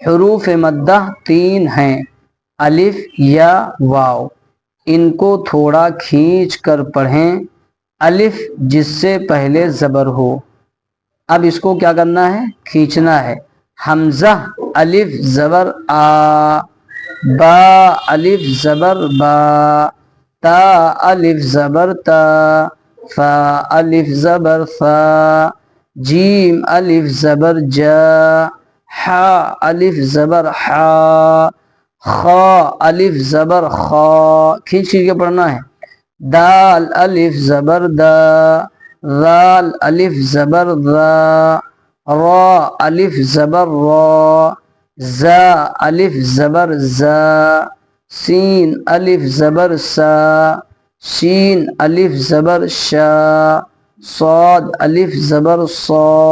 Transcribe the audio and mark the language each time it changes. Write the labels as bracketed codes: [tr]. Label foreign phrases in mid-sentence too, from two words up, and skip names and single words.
[ur] حروف مدہ 3 ہیں، الف یا واو، ان کو تھوڑا کھینچ کر پڑھیں، الف جس سے پہلے زبر ہو۔ اب اس کو کیا کرنا ہے؟ کھینچنا ہے۔ حمزہ الف زبر آ، با الف زبر با، تا الف زبر تا، فا الف زبر فا، جیم الف زبر جا، حا الف زبر حا، خا الف زبر خا، کھینچ کے پڑھنا ہے۔ دال الف زبر دا، ذال الف زبر ذا، را الف زبر را، زا الف زبر زا، سین الف زبر سا، شین الف زبر شا، صاد الف زبر صا،